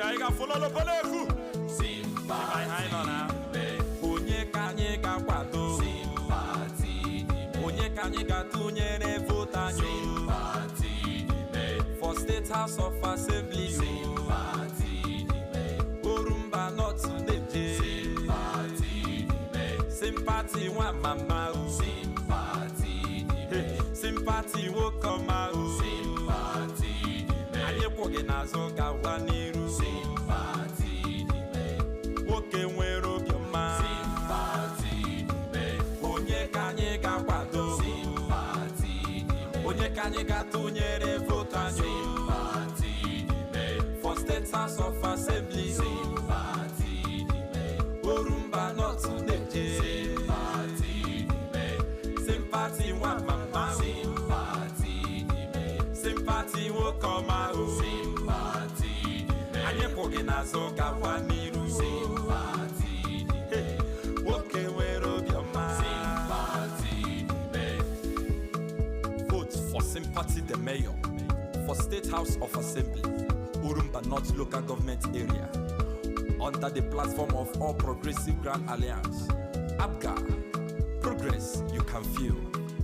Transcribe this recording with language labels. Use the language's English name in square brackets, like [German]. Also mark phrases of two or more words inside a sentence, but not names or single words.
[Igbo] fololo boleku. Onye ka anyị ga-akwado. Onye ka anyị ga-atụnyere vote anyị. [English] For State House of Assembly. Orumba North Today. [Igbo] Sympathy wa mama. [English] Sympathy will come out. [Igbo] Anyị kwụghị n'azụ gawa n'iru. Nwoke nwere obiọma. Onye ka anyị ga-akwado. Onye ka anyị ga-atụnyere vote anyị. [English] For State House of Assembly. Orumba North Today. [Igbo] Sympathy wa mama. [English] Sympathy will come out. [Igbo] Anyị kwụghị n'azụ gawa n'iru. Nwoke nwere obiọma. [English] Vote for Sympathy the Mayor for State House of Assembly, Urumba North Local Government Area, under the platform of All Progressive Grand Alliance. APGA. Progress you can feel.